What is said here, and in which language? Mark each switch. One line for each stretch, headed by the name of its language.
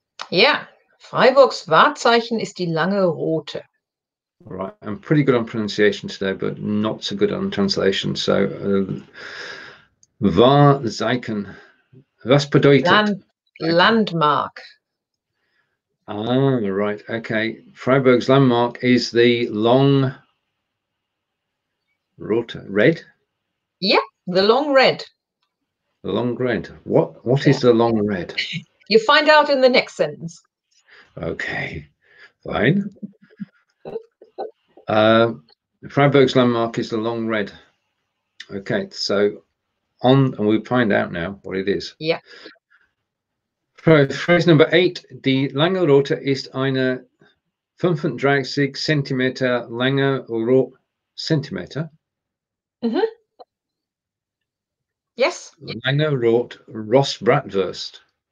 German: Yeah, Freiburgs Wahrzeichen ist die Lange Rote.
English: All right, I'm pretty good on pronunciation today, but not so good on translation.
German: So, Wahrzeichen, was bedeutet?
English: Landmark. Ah, right. Okay. Freiburg's landmark is the Long Rote. Red? Yeah, the Long Red. The Long Red. What is the Long Red? You find out in the next sentence. Okay, fine. Freiburg's landmark is the Long Red. Okay, so and we'll find out now what it is. Yeah. Phrase number 8.
German: Die Lange Rote ist eine 35 Zentimeter lange Zentimeter? Mhm.
English: Yes.
German: Lange Rote Rostbratwurst.